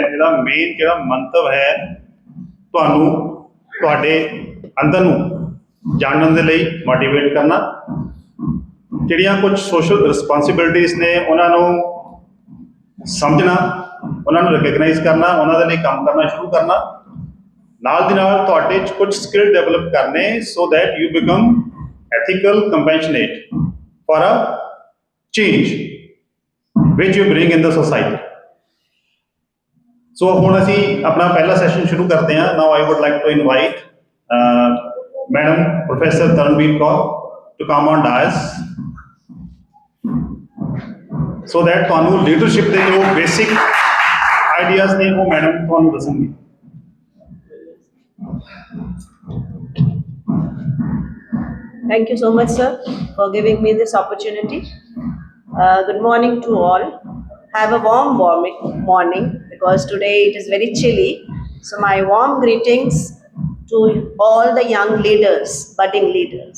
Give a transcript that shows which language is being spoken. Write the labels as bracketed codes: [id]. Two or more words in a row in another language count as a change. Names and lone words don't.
[pa] ਇਹਦਾ ਮੇਨ ਜਿਹੜਾ ਮੰਤਵ ਹੈ ਤੁਹਾਨੂੰ ਤੁਹਾਡੇ ਅੰਦਰ ਨੂੰ ਜਾਣਨ ਦੇ ਲਈ ਮੋਟੀਵੇਟ ਕਰਨਾ, ਜਿਹੜੀਆਂ ਕੁਝ [en] social responsibilities [pa] ਨੇ ਉਹਨਾਂ ਨੂੰ ਸਮਝਣਾ, ਉਹਨਾਂ ਨੂੰ ਰਿਕਗਨਾਈਜ਼ ਕਰਨਾ, ਉਹਨਾਂ ਦੇ ਲਈ ਕੰਮ ਕਰਨਾ ਸ਼ੁਰੂ ਕਰਨਾ। ਨਾਲ ਦੀ ਨਾਲ ਤੁਹਾਡੇ 'ਚ ਕੁਝ ਸਕਿੱਲ ਡਿਵੈਲਪ ਕਰਨੇ [en] so that you become ethical, compassionate for a change which you bring in the society. [pa] So ਹੁਣ ਅਸੀਂ ਆਪਣਾ ਪਹਿਲਾ ਸੈਸ਼ਨ ਸ਼ੁਰੂ ਕਰਦੇ ਹਾਂ। [en] Now I would like to invite Madam Professor Taranveer Kaur to come on dais so that [pa] ਤੁਹਾਨੂੰ ਲੀਡਰਸ਼ਿਪ ਦੇ ਜੋ [en] basic ideas [pa] ਨੇ ਉਹ ਮੈਡਮ ਤੁਹਾਨੂੰ ਦੱਸਣਗੇ। [en] Thank you so much, sir, for giving me this opportunity. Good morning to all. Have a warm morning because today it is very chilly. So my warm greetings to all the young leaders, budding leaders.